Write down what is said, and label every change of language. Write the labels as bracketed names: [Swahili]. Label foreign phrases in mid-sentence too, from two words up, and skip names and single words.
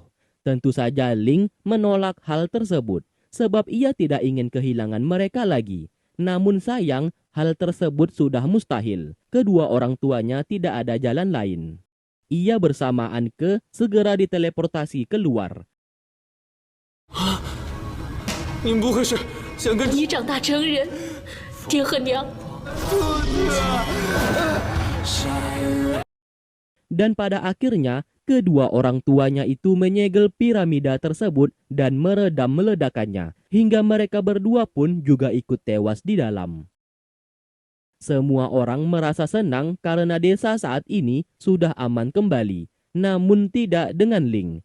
[Indonesian] Tentu saja Ling menolak hal tersebut, sebab ia tidak ingin kehilangan mereka lagi. Namun sayang, hal tersebut sudah mustahil. Kedua orang tuanya tidak ada jalan lain. Ia bersama Anke segera diteleportasi keluar. [Chinese] 您不会是想跟你长大成人，爹和娘 [Indonesian] Dan pada akhirnya, kedua orang tuanya itu menyegel piramida tersebut dan meredam meledakannya, hingga mereka berdua pun juga ikut tewas di dalam. Semua orang merasa senang karena desa saat ini sudah aman kembali, namun tidak dengan Ling.